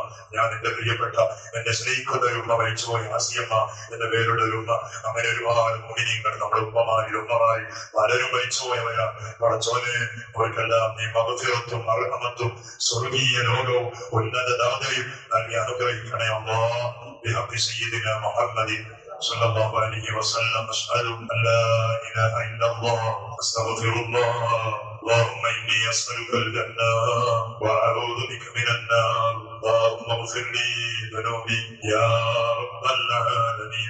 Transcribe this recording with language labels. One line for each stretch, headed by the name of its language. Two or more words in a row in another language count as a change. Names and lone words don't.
Malayalam: ഞാൻ എന്റെ പ്രിയപ്പെട്ട എന്റെ സ്നേഹിക്കുന്ന ഒരു ഉമ്മ മരിച്ചുപോയി, ആസിയമ്മ എന്ന പേരുള്ള ഒരു ഉമ്മ. അങ്ങനെ ഒരുപാട് മുഅ്മിനീങ്ങൾ നമ്മുടെ ഉമ്മമാരിൽ പലരും മരിച്ചുപോയവരാ. പടച്ചോനെ അവർക്കെല്ലാം നീ മഗ്ഫിറത്തും മർഹമത്തും സ്വർഗീയ ലോകവും ഉന്നത ദാതയും നൽകി അനുഗ്രഹിക്കണേ അല്ലാഹ്.
Arabic: بحق سيدنا محمد صلى الله عليه وسلم. أشهد أن لا إله إلا الله، أستغفر الله. اللهم إني أسألك الجنة وأعوذ بك من النار. اللهم اغفر لي ذنوبي يا رب العالمين.